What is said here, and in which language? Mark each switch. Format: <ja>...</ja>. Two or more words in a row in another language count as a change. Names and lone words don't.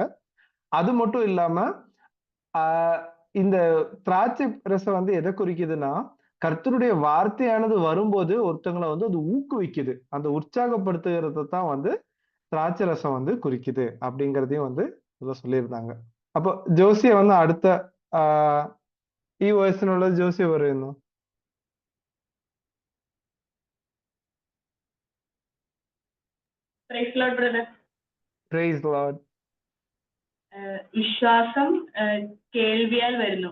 <ta>அது மட்டும் இல்லாம ஆஹ் இந்த திராட்சை ரசம் வந்து எதை குறிக்குதுன்னா, கர்த்தருடைய வார்த்தையானது வரும்போது ஒருத்தங்களை வந்து அது ஊக்குவிக்குது, அந்த உற்சாகப்படுத்துகிறத தான் வந்து திராட்சை ரசம் வந்து குறிக்குது அப்படிங்கறதையும் வந்து இதுல சொல்லியிருந்தாங்க.</ta> <ml>അപ്പൊ ജോസിയെ വന്ന് അടുത്ത ഈ വേഴ്സിനുള്ളത് ജോസി പറയുന്നു.</ml> <en>Praise Lord.</en> <ml>വിശ്വാസം കേൾവിയാൽ വരുന്നു.</ml>